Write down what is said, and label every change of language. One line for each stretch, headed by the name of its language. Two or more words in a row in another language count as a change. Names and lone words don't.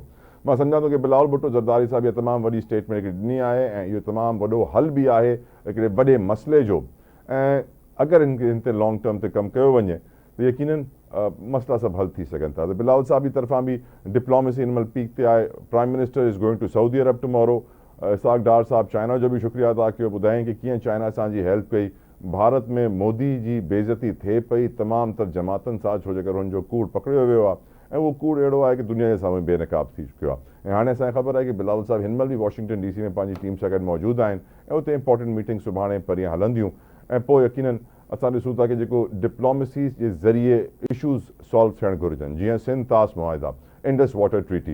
Sindhi: मां सम्झां थो कि बिलावल भुट्टो ज़रदारी साहब इहा तमामु वॾी स्टेटमेंट हिकिड़ी ॾिनी आहे ऐं इहो तमामु वॾो हल बि आहे हिकिड़े वॾे मसइले जो। ऐं अगरि हिन ते
English: long term
Sindhi: ते कमु कयो वञे त यकीनन मसइला सभु हल थी सघनि था। त बिलावल साहब जी तरफ़ां बि डिप्लोमेसी हिन महिल पीक ते आहे।
English: Prime Minister is going to Saudi Arabia tomorrow.
Sindhi: इसाक डार साहब चाइना जो बि शुक्रिया अदा कयो, ॿुधाईं कि कीअं चाइना असांजी हेल्प कई। भारत में मोदी जी बेइज़ती थिए पई तमामु तर जमातनि सां, छो जे करे हुनजो कूड़ पकड़ियो वियो आहे ऐं उहो कूड़ अहिड़ो आहे कि दुनिया जे साम्हूं बेनकाब थी चुकियो आहे। ऐं हाणे असांखे ख़बर आहे कि बिलावल साहब हिन महिल बि वाशिंगटन DC में पंहिंजी टीम सां गॾु मौजूदु आहिनि ऐं उते
English: important meeting
Sindhi: सुभाणे परीहं हलंदियूं ऐं पोइ यकीनन असां ॾिसूं था कि जेको डिप्लोमेसी जे ज़रिए
English: issues solve
Sindhi: थियणु घुरिजनि, जीअं सिंध तास मुआहिदा, इंडस वाटर ट्रीटी।